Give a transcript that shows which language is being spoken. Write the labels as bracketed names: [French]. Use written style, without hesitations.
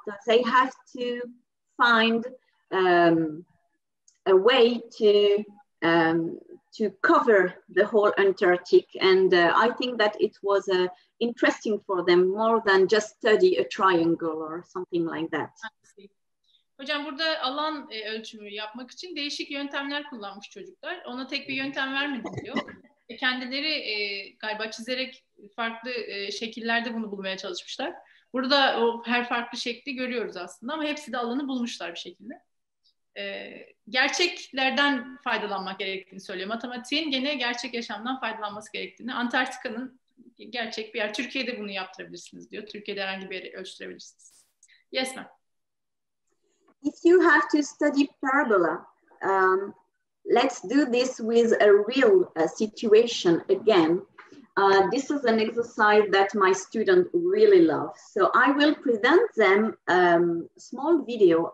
[English] So they have to find a way to cover the whole Antarctic. And I think that it was interesting for them more than just study a triangle or something like that. [Turkish] Hocam burada alan ölçümü yapmak için değişik yöntemler kullanmış çocuklar. Ona tek bir yöntem vermedim diyor. Kendileri galiba çizerek farklı şekillerde bunu bulmaya çalışmışlar. Burada o her farklı şekli görüyoruz aslında ama hepsi de alanı bulmuşlar bir şekilde. Gerçeklerden faydalanmak gerektiğini söylüyor. Matematiğin gene gerçek yaşamdan faydalanması gerektiğini. Antarktika'nın gerçek bir yer. Türkiye'de bunu yaptırabilirsiniz diyor. Türkiye'de herhangi bir yeri ölçtürebilirsiniz. [English] Yes, ma'am. If you have to study parabola, let's do this with a real situation again. This is an exercise that my students really love. So I will present them small video.